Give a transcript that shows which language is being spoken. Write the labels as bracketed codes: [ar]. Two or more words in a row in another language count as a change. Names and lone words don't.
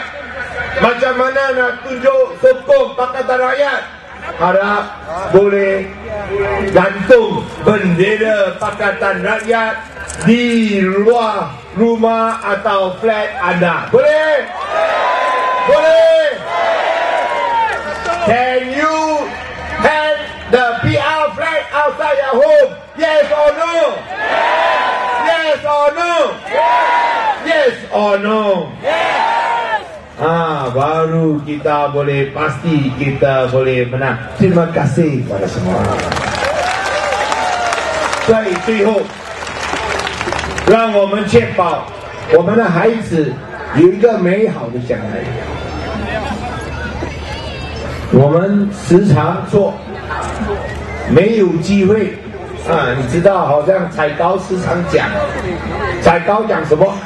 [ms] Macam mana nak tunjuk sokong Pakatan Rakyat? Harap boleh gantung bendera Pakatan Rakyat di luar rumah atau flat anda. Boleh? Boleh? [en] Can you hang the PR flag outside your home? Yes or no? Yes or no? Yes or no? [ms] Baru kita boleh pasti kita boleh menang. Terima kasih kepada semua. [zh] 最后让我们确保我们的孩子有一个美好的将来。我们时常说没有机会啊，你知道，好像彩高时常讲，彩高讲什么？